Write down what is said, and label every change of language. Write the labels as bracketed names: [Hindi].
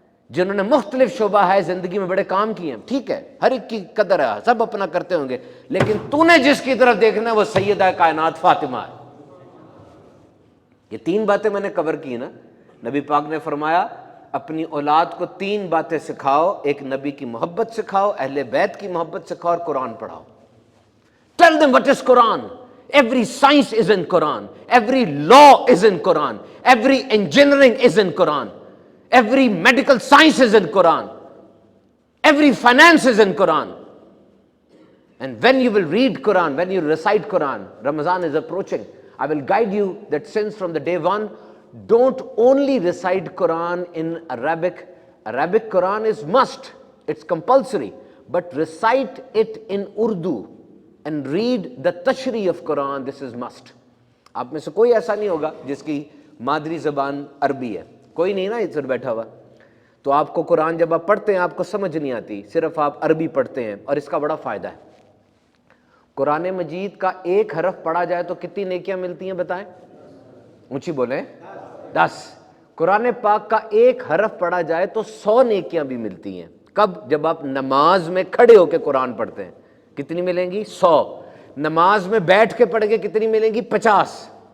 [Urdu] جنہوں نے مختلف شعبہ ہے زندگی میں بڑے کام کیے ہیں۔ ٹھیک ہے، ہر ایک کی قدر ہے، سب اپنا کرتے ہوں گے، لیکن تو نے جس کی طرف دیکھنا ہے وہ سیدہ کائنات فاطمہ ہے۔ یہ 3 باتیں میں نے کور کی نا۔ نبی پاک نے فرمایا اپنی اولاد کو 3 باتیں سکھاؤ، ایک نبی کی محبت سکھاؤ، اہل بیت کی محبت سکھاؤ، اور قرآن پڑھاؤ۔ [English] Tell them what is Quran. Every science is in Quran. Every law is in Quran. Every engineering is in Quran. Every medical science is in Quran. Every finance is in Quran. And when you will read Quran, when you recite Quran, Ramadan is approaching, I will guide you that since from the day one, don't only recite Quran in Arabic. Arabic Quran is must, it's compulsory, but recite it in Urdu and read the tashri of Quran, this is must. [Urdu] آپ میں سے کوئی ایسا نہیں ہوگا جس کی مادری زبان عربی ہے، کوئی نہیں نا ادھر بیٹھا ہوا، تو آپ کو قرآن جب آپ پڑھتے ہیں آپ کو سمجھ نہیں آتی، صرف آپ عربی پڑھتے ہیں، اور اس کا بڑا فائدہ ہے۔ قرآن مجید کا ایک حرف پڑھا جائے تو کتنی نیکیاں ملتی ہیں بتائیں؟ اونچی بولیں، 10۔ قرآن پاک کا ایک حرف پڑھا جائے تو 100 نیکیاں بھی ملتی ہیں۔ کب؟ جب آپ نماز میں کھڑے ہو کے قرآن پڑھتے ہیں، کتنی ملیں گی؟ 100۔ نماز میں بیٹھ کے پڑھ کے کتنی ملیں گی؟ 50۔